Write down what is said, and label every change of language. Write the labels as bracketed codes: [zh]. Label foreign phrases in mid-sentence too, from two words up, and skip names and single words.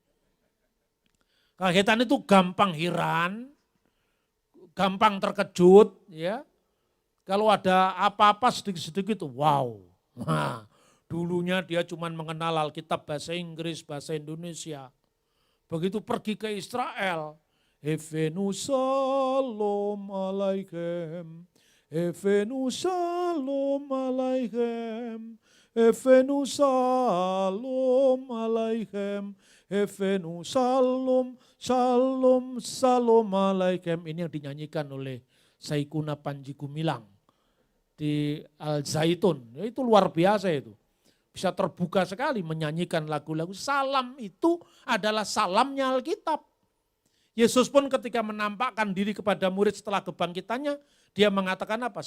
[id] Kagetan itu gampang heran, gampang terkejut, ya. Kalau ada apa-apa sedikit-sedikit, wow. Nah, dulunya dia cuma mengenal Alkitab bahasa Inggris, bahasa Indonesia. Begitu pergi ke Israel, [he] הבאנו שלום עליכם, הבאנו שלום עליכם, הבאנו שלום עליכם, הבאנו שלום, שלום, שלום עליכם. [id] Ini yang dinyanyikan oleh Saikuna Panji Gumilang di Al-Zaitun. Ya, itu luar biasa itu. Bisa terbuka sekali menyanyikan lagu-lagu. Salam itu adalah salamnya Alkitab. Yesus pun ketika menampakkan diri kepada murid setelah kebangkitannya, dia mengatakan apa?